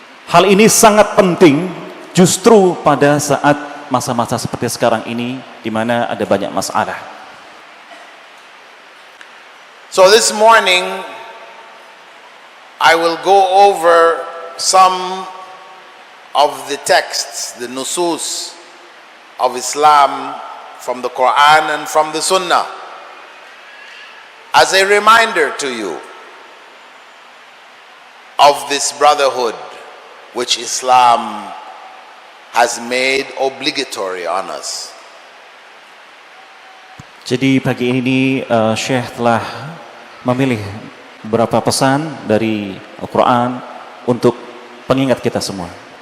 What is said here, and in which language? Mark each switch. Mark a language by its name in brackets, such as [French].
[Indonesian] Hal ini sangat penting justru pada saat masa-masa seperti sekarang ini di mana ada banyak masalah. [English] So this morning I will go over some of the texts, the nusus of Islam from the Quran and from the Sunnah as a reminder to you of this brotherhood which Islam has made obligatory on us. [Indonesian] Jadi pagi ini Syekh telah memilih beberapa pesan dari Al-Quran untuk pengingat kita semua.